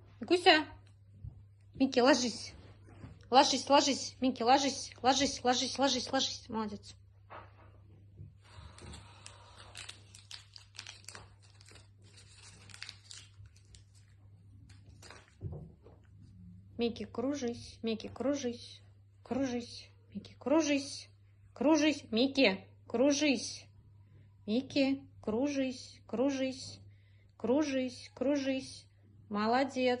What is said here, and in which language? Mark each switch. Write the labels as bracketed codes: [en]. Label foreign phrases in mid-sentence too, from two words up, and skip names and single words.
[ru] Викуся. Микки, ложись. Ложись, ложись. Микки, ложись. Ложись, ложись, ложись, ложись. Молодец. Микки, кружись. Микки, кружись. Кружись. Микки, кружись. Кружись. Микки, кружись. Микки, кружись, кружись. Кружись, кружись. Молодец.